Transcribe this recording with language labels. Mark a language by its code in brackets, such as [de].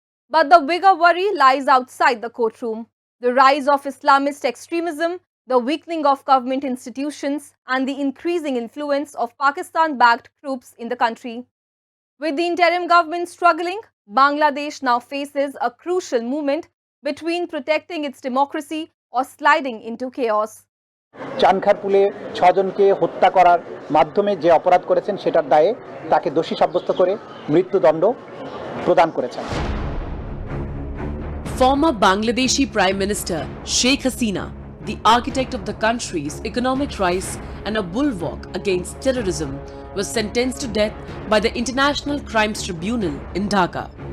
[en] But the bigger worry lies outside the courtroom: the rise of Islamist extremism, the weakening of government institutions, and the increasing influence of Pakistan-backed groups in the country. With the interim government struggling, Bangladesh now faces a crucial moment between protecting its democracy or sliding into chaos. [bn] চানখারপুলে 6 জনকে হত্যা করার মাধ্যমে যে অপরাধ করেছেন সেটার দায়ে তাকে দোষী সাব্যস্ত করে মৃত্যুদণ্ড প্রদান করেছেন। [en] Former Bangladeshi Prime Minister Sheikh Hasina, the architect of the country's economic rise and a bulwark against terrorism, was sentenced to death by the International Crimes Tribunal in Dhaka.